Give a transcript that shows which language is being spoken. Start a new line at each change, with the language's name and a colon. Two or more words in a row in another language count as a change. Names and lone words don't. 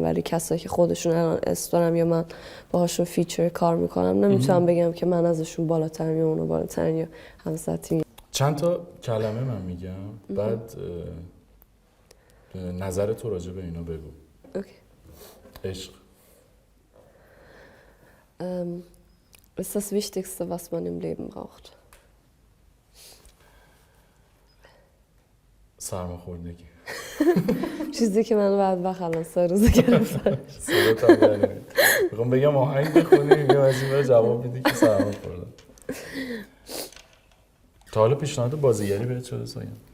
Persian: ولی کسایی که خودشون الان دارم یا من باهاشون فیچر کار میکنم نمیتونم بگم که من ازشون بالاترم یا اونو بالاترم یا همسطحیم. چند تا کلمه من میگم بعد نظر تو راجع به اینا بگو. اوکی. عشق.
German: Ist das Wichtigste, was man im Leben braucht.
Persian: سرماخوردگی. چیزی که من بعد الان 3 روز گرفتم. میخوام بگم آهنگ بخونی میگم از این جواب میدی که سرماخوردم. تا حالا پیشنهاد بازیگری بهت شده سایم؟